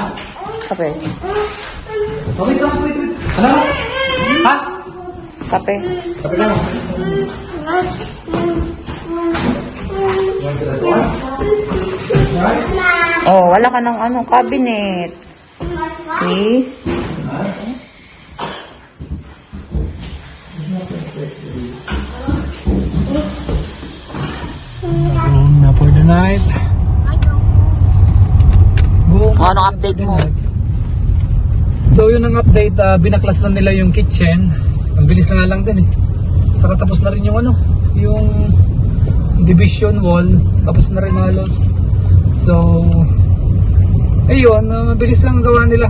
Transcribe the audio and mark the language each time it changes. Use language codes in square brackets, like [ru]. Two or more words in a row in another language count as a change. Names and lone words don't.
[tl] Kape. Wait. Ano? Ha? Kape. Kapi lang. Oh, wala ka ng ano, cabinet. See? [en] Na for the night. [tl] Ano update mo? So yun ang update, binaklas na nila yung kitchen. Ang bilis na nga lang din eh. Saka tapos na rin yung ano, yung division wall, tapos na rin halos. So ayun, mabilis lang gawa nila.